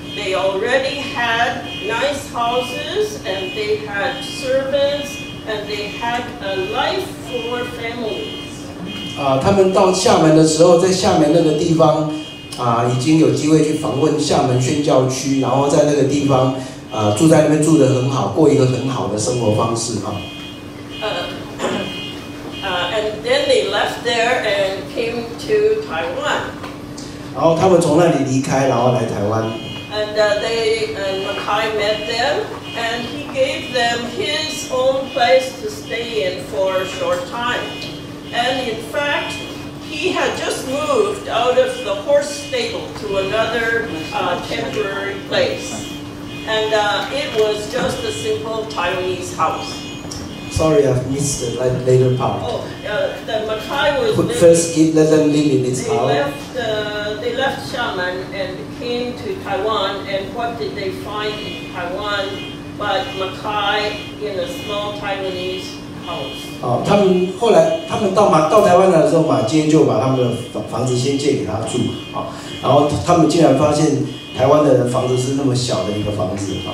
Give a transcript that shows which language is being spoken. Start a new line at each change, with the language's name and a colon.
English: They already had nice houses, and they had servants, and they had a life for families.
Chinese: 他们到厦门的时候，在厦门那个地方已经有机会去访问厦门宣教区，然后在那个地方住在那边住得很好，过一个很好的生活方式哈。
English: And then they left there and came to Taiwan.
Chinese: 然后他们从那里离开，然后来台湾。
English: And Mackay met them, and he gave them his own place to stay in for a short time. And in fact, he had just moved out of the horse stable to another temporary place. And it was just a simple Taiwanese house. Sorry, I've missed the later part. Oh, the Mackay was living. First, let them live in this house. They left Xiamen and came to Taiwan. And what did they find in Taiwan but Mackay in a small Taiwanese house?
Chinese: 他们后来到台湾来的时候，马街就把他们的房子先借给他住然后他们竟然发现台湾的房子是那么小的一个房子